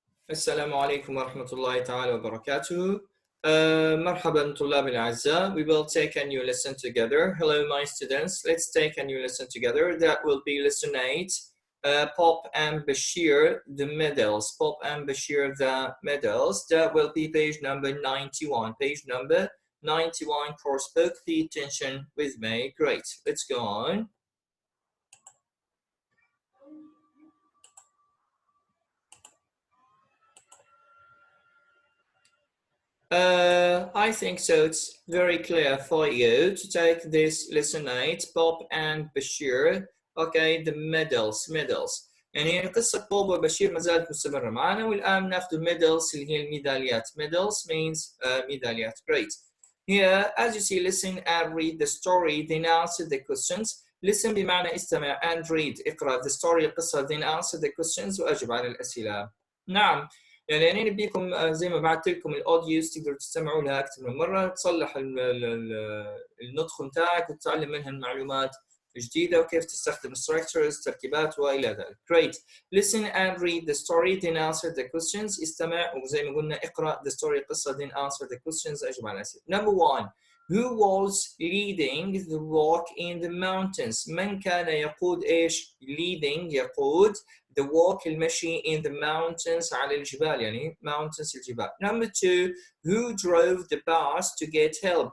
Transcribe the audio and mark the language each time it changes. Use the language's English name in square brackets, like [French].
[Arabic] السلام عليكم ورحمة الله تعالى وبركاته. مرحبا طلاب الأعزاء. [English] We will take a new lesson together. Hello my students. Let's take a new lesson together. That will be lesson 8. Pop and Bashir, the medals. Pop and Bashir, the medals. That will be page number 91. Page number 91 course book. Pay attention with me. Great. Let's go on. I think so. It's very clear for you to take this lesson 8, Bob and Bashir. Okay, the medals. [Arabic] يعني قصة بوب وبشير ما زالت مستمرة معنا والآن ناخذ الميدلز اللي هي الميداليات. [English] Medals means ميداليات. Great. Here, as you see, listen and read the story, then answer the questions. Listen [Arabic] بمعنى استمع [English] and read. اقرأ the story القصة then answer the questions [Arabic] وأجب على الأسئلة. نعم. يعني أنا نبيكم زي ما بعثت لكم الأوديوز تقدروا تستمعوا لها أكثر من مرة، تصلح النطق بتاعك وتتعلم منها المعلومات جديدة وكيف تستخدم structures تركيبات وإلى ذلك. [English] Great. Listen and read the story then answer the questions. [Arabic] استمع وزي ما قلنا اقرأ the story قصة [English] then answer the questions [Arabic] أجب على الأسئلة. [English] Number 1. Who was leading the walk in the mountains? [Arabic] من كان يقود إيش؟ leading يقود the walk المشي [English] in the mountains [Arabic] على الجبال يعني mountains الجبال. [English] Number 2. Who drove the bus to get help?